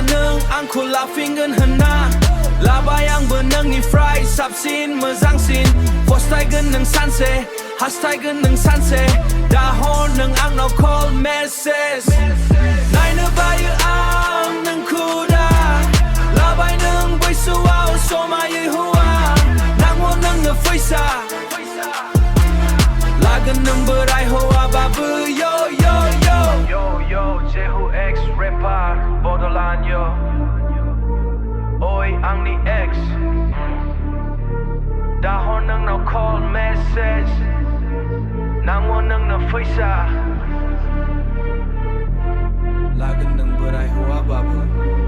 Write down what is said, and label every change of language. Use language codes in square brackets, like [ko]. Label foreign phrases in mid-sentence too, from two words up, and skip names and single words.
[brx] नों आंखौ लाफिनगोन होनना लाबाय आंबो नोंनिफ्राय साबसिन मोजांसिन फस्थायगोन नों सानसे हास्थायगोन नों सानसे दा हर नों आंनाव कल मेसेज नायनो बायो आं नोंखौ दा लाबाय नों बैसोआव समायै हौवा नांगौ नोंनो फैसा लागोन नों बोराय हौवाबाबो yo Jehu X rapper Bodo Oi Angni EX दा हर नोंनाव [en] call message [brx] नांगौ नोंनो फैसा लागोन नों बोराय हौवाबाबो